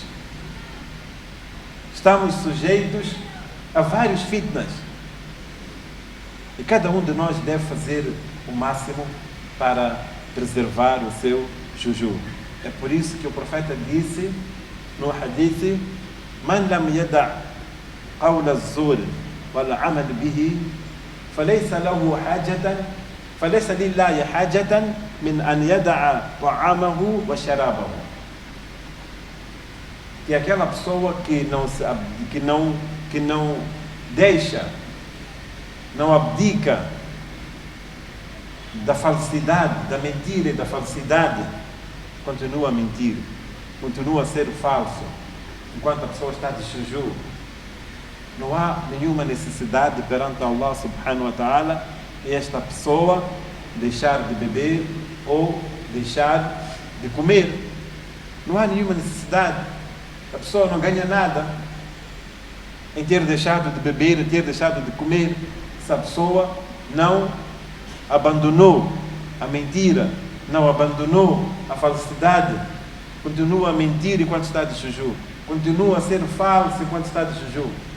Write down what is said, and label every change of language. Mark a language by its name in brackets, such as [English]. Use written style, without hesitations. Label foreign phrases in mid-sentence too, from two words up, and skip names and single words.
[Portuguese] Estamos sujeitos a vários fitnas. E cada um de nós deve fazer o máximo para preservar o seu jejum. É por isso que o profeta disse no hadith: [Arabic] من لم يدع قول الزور والعمل به فليس له حاجة فليس لله حاجة من أن يدع طعامه وشرابه. [Portuguese] Que aquela pessoa que não deixa, não abdica da falsidade, da mentira e da falsidade, continua a mentir, continua a ser falso, enquanto a pessoa está de jejum. Não há nenhuma necessidade perante [Arabic] الله سبحانه وتعالى [Portuguese] esta pessoa deixar de beber ou deixar de comer. Não há nenhuma necessidade. A pessoa não ganha nada em ter deixado de beber, em ter deixado de comer, se a pessoa não abandonou a mentira, não abandonou a falsidade, continua a mentir enquanto está de jejum, continua a ser falso enquanto está de jejum.